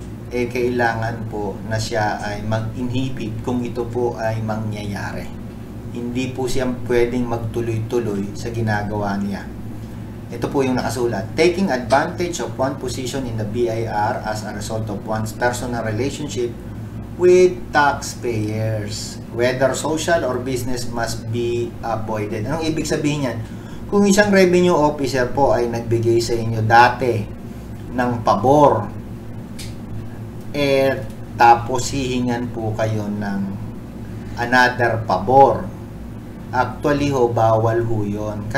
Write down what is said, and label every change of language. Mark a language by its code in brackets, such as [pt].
[tl] kailangan po na siya ay mag-inhibit kung ito po ay mangyayari. Hindi po siya pwedeng magtuloy-tuloy sa ginagawa niya. Ito po yung nakasulat. [en] Taking advantage of one position in the BIR as a result of one's personal relationship with taxpayers, whether social or business, must be avoided. [tl] Anong ibig sabihin yan? Kung isang revenue officer po ay nagbigay sa inyo dati ng pabor, tapos hihingan po kayo ng another pabor, actually ho, bawal ho yun.